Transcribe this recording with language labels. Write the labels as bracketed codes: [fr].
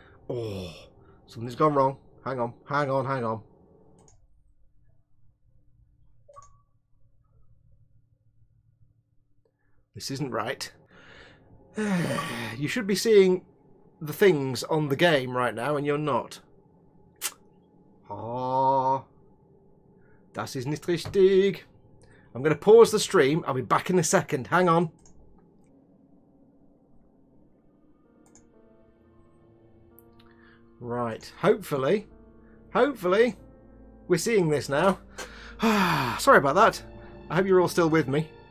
[en] Oh, something's gone wrong. Hang on, hang on, hang on. This isn't right. You should be seeing the things on the game right now, and you're not. [de] Oh, das ist nicht richtig. [en] I'm going to pause the stream. I'll be back in a second. Hang on. Right. Hopefully, we're seeing this now. Sorry about that. I hope you're all still with me.